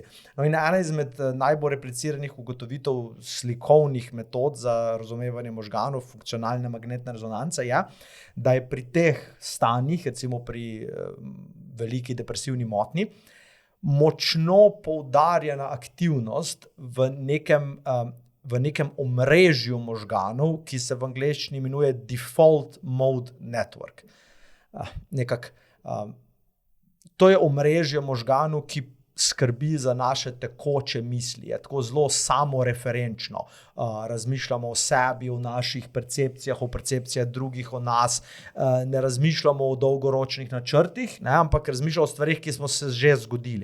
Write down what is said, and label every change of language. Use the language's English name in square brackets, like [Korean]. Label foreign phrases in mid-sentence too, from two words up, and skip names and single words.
[Slovenian] No in ena izmed najbolj repliciranih ugotovitev slikovnih metod za razumevanje možganov, funkcionalne magnetne rezonance je, da je pri teh stanjih, recimo pri veliki depresivni motnji, močno poudarjena aktivnost v nekem omrežju možganov, ki se v angleščini imenuje [English] default mode network. [Slovenian] To je omrežje možganov, ki skrbi za naše tekoče misli, je tako zelo samoreferenčno. Razmišljamo o sebi, o naših percepcijah, o percepcijah drugih o nas, ne razmišljamo o dolgoročnih načrtih, ne, ampak razmišljamo o stvarih, ki smo se že zgodili.